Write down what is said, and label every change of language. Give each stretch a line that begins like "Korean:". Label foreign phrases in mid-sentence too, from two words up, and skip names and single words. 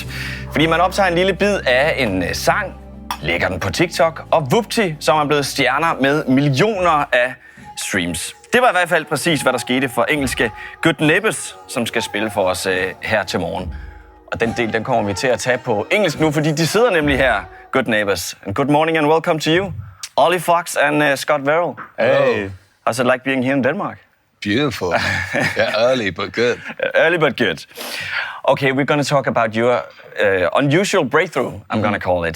Danish: Fordi man optager en lille bid af en sang, lægger den på TikTok, og vupti, så er man blevet stjerner med millioner af streams. Det var i hvert fald præcis, hvad der skete for engelske Good Neighbors, som skal spille for os her til morgen. Og den del, den kommer vi til at tage på engelsk nu, fordi de sidder nemlig her, Good Neighbors.
English: And good morning and welcome to you, Ollie Fox and Scott Verrill. Hey. How's it like being here in Denmark? Beautiful. Yeah, early but good. Early but good. Okay, we're going to talk about your unusual breakthrough, I'm going to call it.